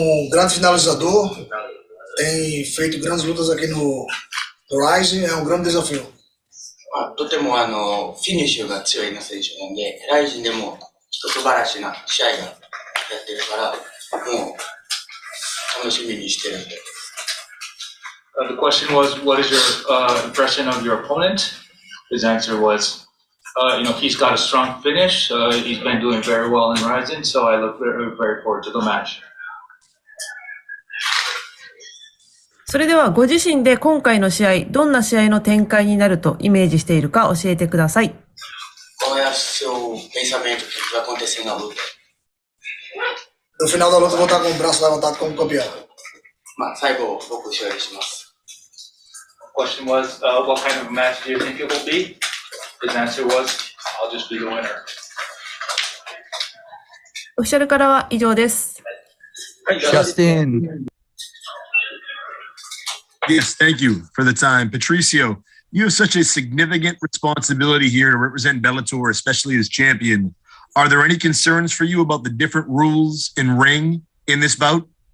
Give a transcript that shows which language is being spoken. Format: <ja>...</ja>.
<pt>Grande finalizador, tem feito grandes lutas aqui no Rizin, é grande desafio.</pt> <ja>とてもフィニッシュが強いな選手なんで、ライジンでも素晴らしな試合がやってるから、もう楽しみにしてるんで。</ja> <en>The question was, what is your impression of your opponent? His answer was, he's got a strong finish. He's been doing very well in Rizin, so I look very forward to the match.</en> <ja>それではご自身で今回の試合、どんな試合の展開になるとイメージしているか教えてください。</ja> <pt>Qual é o seu pensamento que vai acontecer na luta? No final da luta vou estar com o braço levantado como campeão.</pt> <ja>最後僕勝利します。</ja> <en>The question was, what kind of match do you think it will be? His answer was, I'll just be the winner.</en> <ja>オフィシャルからは以上です。</ja> <en>Justin. Yes, thank you for the time. Patricio, you have such a significant responsibility here to represent Bellator, especially as champion. Are there any concerns for you about the different rules in ring in this bout?</en>